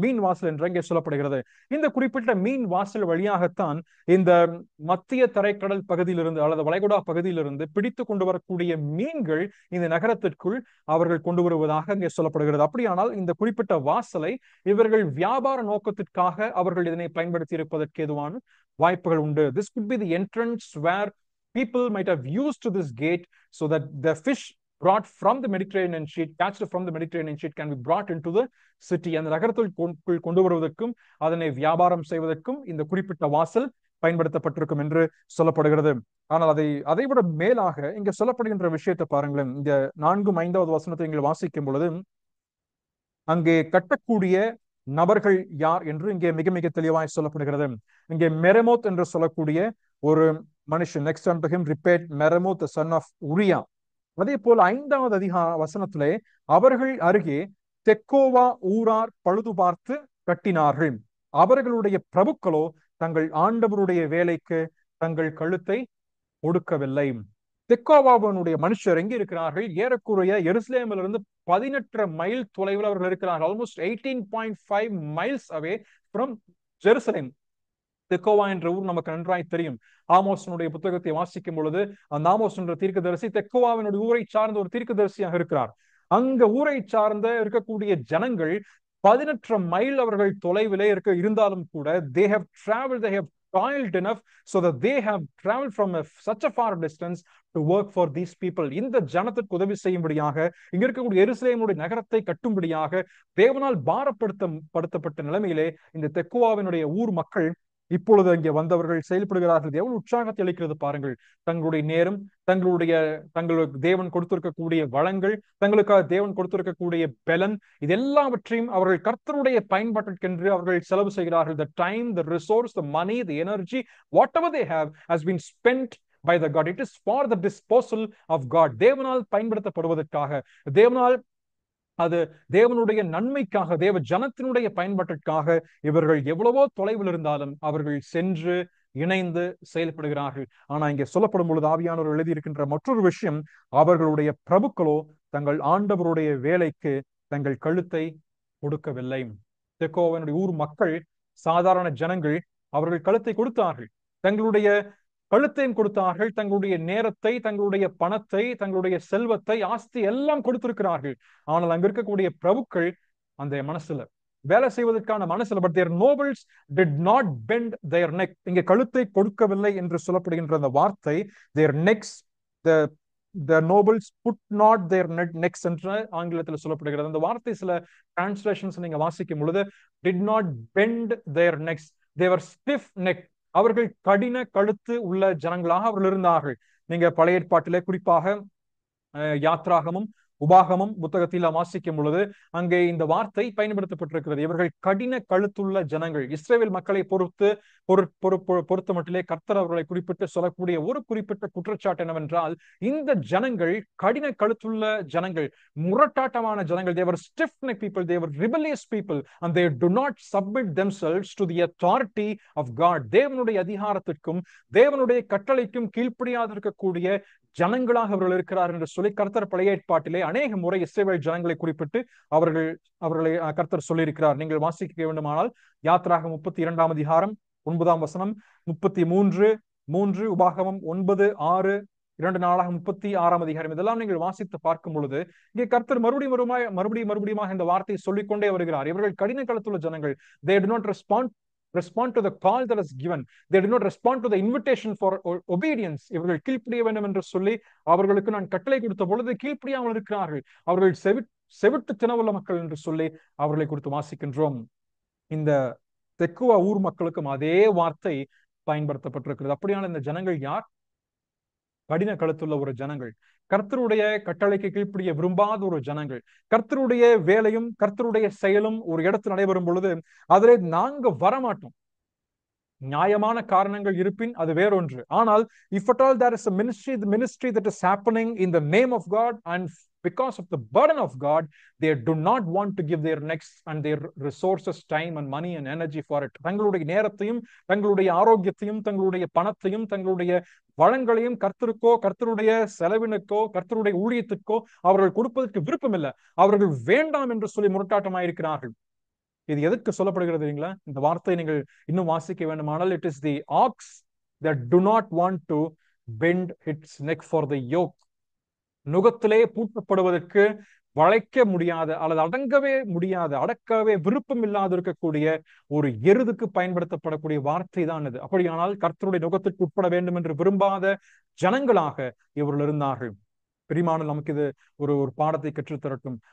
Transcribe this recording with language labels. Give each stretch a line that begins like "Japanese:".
Tamil: மீன் வாசல் என்று அங்கே சொல்லப்படுகிறது. இந்த குறிப்பிட்ட மீன் வாசல் வழியாகத்தான் இந்த மத்திய தரைக்கடல் பகுதியிலிருந்து அல்லது வளைகுடா பகுதியிலிருந்து பிடித்து கொண்டு வரக்கூடிய மீன்கள் இந்த நகரத்திற்குள் அவர்கள் கொண்டு வருவதாக அங்கே சொல்லப்படுகிறது. அப்படியானால் இந்த குறிப்பிட்ட வாசலை இவர்கள் வியாபார நோக்கத்திற்காக அவர்கள் இதனை பயன்படுத்தி இருப்பதற்கு ஏதுவான வாய்ப்புகள் உண்டு.
English: This could be the entrance where people might have used to this gate so that the fish brought from the Mediterranean sheet, catched from the Mediterranean sheet, can be brought into the city.
Tamil: அந்த நகரத்தில் கொண்டு வருவதற்கும் அதனை வியாபாரம் செய்வதற்கும் இந்த குறிப்பிட்ட வாசல் பயன்படுத்தப்பட்டிருக்கும் என்று சொல்லப்படுகிறது. ஆனால் அதை விட மேலாக இங்க சொல்லப்படுகின்ற விஷயத்தை பாருங்களேன். இந்த 4, 5வது வசனத்தை நீங்கள் வாசிக்கும் பொழுது அங்கே கட்டக்கூடிய நபர்கள் யார் என்று இங்கே மிக மிக தெளிவாய் சொல்லப்படுகிறது. இங்கே மெரமோத் என்று சொல்லக்கூடிய ஒரு மனுஷன்,
English: next unto him repaired Meremoth the son of Uriah.
Tamil: அதே போல 5வது வசனத்திலே அவர்கள் அருகே தெக்கோவா ஊரார் பழுது பார்த்து கட்டினார்கள். அவர்களுடைய பிரபுக்களோ தங்கள் ஆண்டவருடைய வேலைக்கு தங்கள் கழுத்தை ஒடுக்கவில்லை. தெக்கோவாவினுடைய மனுஷர் எங்கே இருக்கிறார்கள்? ஏறக்குறைய எருசலேமிலிருந்து 18 மைல் தொலைவில் அவர்கள் இருக்கிறார்கள்.
English: Almost 18.5 miles away from Jerusalem.
Tamil: தெக்கோவா என்ற ஊர் நமக்கு நன்றாய் தெரியும். ஆமோசனுடைய புத்தகத்தை வாசிக்கும் பொழுது அந்த ஆமோஸ் என்ற தீர்க்கதரிசி தெக்கோவாவினுடைய ஊரை சார்ந்த ஒரு தீர்க்கதரிசியாக இருக்கிறார். அங்க ஊரை சார்ந்த இருக்கக்கூடிய ஜனங்கள் 18 மைல் அவர்கள் தொலைவிலே இருந்தாலும் கூட
English: they have toiled enough so that they have traveled from such a far distance to work for these people.
Tamil: இந்த ஜனத்திற்கு உதவி செய்யும்படியாக, இங்க இருக்கக்கூடிய எருசலேமுடைய நகரத்தை கட்டும்படியாக தேவனால் பாரப்படுத்தப்பட்ட நிலைமையிலே இந்த தெக்கோவாவினுடைய ஊர் மக்கள் இப்பொழுது இங்கே வந்தவர்கள் செயல்படுகிறார்கள். எவ்வளவு உற்சாகத்தை அளிக்கிறது பாருங்கள். தங்களுடைய நேரம், தங்களுக்கு தேவன் கொடுத்திருக்கக்கூடிய வளங்கள், தங்களுக்காக தேவன் கொடுத்திருக்கக்கூடிய பலன், இது எல்லாவற்றையும் அவர்கள் கர்த்தருடைய பயன்பாட்டிற்கென்று அவர்கள் செலவு செய்கிறார்கள்.
English: The time, the resource, the money, the energy, whatever they have has been spent by the God. It is for the disposal of God.
Tamil: தேவனால் பயன்படுத்தப்படுவதற்காக, தேவனால் அது தேவனுடைய நன்மைக்காக, தேவ ஜனத்தினுடைய பயன்பாட்டிற்காக இவர்கள் எவ்வளவோ தொலைவில் இருந்தாலும் அவர்கள் சென்று இணைந்து செயல்படுகிறார்கள். ஆனா இங்கே சொல்லப்படும் பொழுது ஆவியானவர் எழுதியிருக்கின்ற மற்றொரு விஷயம், அவர்களுடைய பிரபுக்களோ தங்கள் ஆண்டவருடைய வேலைக்கு தங்கள் கழுத்தை கொடுக்கவில்லை. தெக்கோவனுடைய ஊர் மக்கள், சாதாரண ஜனங்கள், அவர்கள் கழுத்தை கொடுத்தார்கள். தங்களுடைய கழுத்தையும் கொடுத்தார்கள், தங்களுடைய நேரத்தை, தங்களுடைய பணத்தை, தங்களுடைய செல்வத்தை, ஆஸ்தி எல்லாம் கொடுத்திருக்கிறார்கள். ஆனால் அங்க இருக்கக்கூடிய பிரபுக்கள் அந்த மனசுல வேலை செய்வதற்கான மனசுல,
English: But their nobles did not bend their neck.
Tamil: இங்க கழுத்தை கொடுக்கவில்லை என்று சொல்லப்படுகின்ற அந்த வார்த்தை,
English: their necks, the nobles put not their necks
Tamil: என்று ஆங்கிலத்தில் சொல்லப்படுகிறது. அந்த வார்த்தை சில டிரான்ஸ்லேஷன்ஸ் நீங்க வாசிக்கும் பொழுது
English: did not bend their necks, they were stiff neck.
Tamil: அவர்கள் கடின கழுத்து உள்ள ஜனங்களாக அவர்கள் இருந்தார்கள். நீங்க பழைய ஏற்பாட்டிலே குறிப்பாக யாத்ராகமும் உபாகமும் புத்தகத்தில் வாசிக்கும் பொழுது அங்கே இந்த வார்த்தை பயன்படுத்தப்பட்டிருக்கிறது. இவர்கள் கடின கழுத்துள்ள ஜனங்கள். இஸ்ரேல் மக்களை பொறுத்த மட்டிலே கர்த்தர் அவர்களை குறிப்பிட்டு சொல்லக்கூடிய ஒரு குறிப்பிட்ட குற்றச்சாட்டு என்னவென்றால், இந்த ஜனங்கள் கடின கழுத்துள்ள ஜனங்கள், முரட்டாட்டமான ஜனங்கள்.
English: they were stiff-necked people, they were rebellious people, and they do not submit themselves to the authority of God.
Tamil: தேவனுடைய அதிகாரத்திற்கும் தேவனுடைய கட்டளைக்கும் கீழ்ப்படியாதிருக்கக்கூடிய ஜனங்களாக அவர்கள் இருக்கிறார் என்று சொல்லி கர்த்தர் பழைய ஏற்பாட்டிலே அநேக முறை இஸ்ரவேல் ஜனங்களை குறிப்பிட்டு அவர்களை கர்த்தர் சொல்லியிருக்கிறார். நீங்கள் வாசிக்க வேண்டுமானால் யாத்ராகம் 32 அதிகாரம் 9 வசனம், 33:3, உபாகமம் 9:6, 2 நாளாகம் 36 அதிகாரம், இதெல்லாம் நீங்கள் வாசித்து பார்க்கும் பொழுது இங்கே கர்த்தர் மறுபடியும் இந்த வார்த்தையை சொல்லிக்கொண்டே வருகிறார். இவர்கள் கடின கழுத்துள்ள ஜனங்கள்.
English: they do not respond to the call that is given. They do not respond to the invitation for obedience.
Tamil: இவர்கள் கீழ்ப்படிய வேண்டும் என்று சொல்லி அவர்களுக்கு நான் கட்டளை கொடுத்த பொழுது கீழ்ப்படியாமல் இருக்கிறார்கள். அவர்கள் செவிட்டு தினவுள்ள மக்கள் என்று சொல்லி அவர்களை குறித்து வாசிக்கின்றோம். இந்த தெக்குவா ஊர் மக்களுக்கும் அதே வார்த்தை பயன்படுத்தப்பட்டிருக்கிறது. அப்படியான இந்த ஜனங்கள் யார்? கடின கழுத்துள்ள ஒரு ஜனங்கள், கர்த்தருடைய கட்டளைக்கு கீழ்ப்படிய விரும்பாத ஒரு ஜனங்கள். கர்த்தருடைய வேலையும் கர்த்தருடைய செயலும் ஒரு இடத்தில் நடைபெறும் பொழுது அதிலே நாங்க வரமாட்டோம். நியாயமான காரணங்கள் இருப்பின் அது வேறொன்று.
English: ஆனால் if at all there is a ministry that is happening in the name of God and because of the burden of God, they do not want to give their necks and their resources, time and money and energy for it.
Tamil: தங்களுடைய நேரத்தையும் தங்களுடைய ஆரோக்கியத்தையும் தங்களுடைய பணத்தையும் தங்களுடைய வளங்களையும் கர்த்தருக்கோ கர்த்தருடைய செலவினுக்கோ கர்த்தருடைய ஊழியத்துக்கோ அவர்கள் கொடுப்பதற்கு விருப்பம் இல்லை. அவர்கள் வேண்டாம் என்று சொல்லி முரட்டாட்டமாயிருக்கிறார்கள். இது எதற்கு சொல்லப்படுகிறது இல்லைங்களா? இந்த வார்த்தை நீங்கள் இன்னும் வாசிக்க வேண்டுமானால்,
English: it is the ox that do not want to bend its neck for the yoke.
Tamil: நுகத்திலே பூட்டப்படுவதற்கு வளைக்க முடியாத அல்லது அடக்கவே விருப்பம் இல்லாத இருக்கக்கூடிய ஒரு எருதுக்கு பயன்படுத்தப்படக்கூடிய வார்த்தை தான் இது. அப்படியானால் கர்த்தருடைய நுகத்திற்கு உட்பட வேண்டும் என்று விரும்பாத ஜனங்களாக இவர்கள் இருந்தார்கள். பிரியமானவர்களே, நமக்கு இது ஒரு பாடத்தை கற்றுத்தரட்டும்.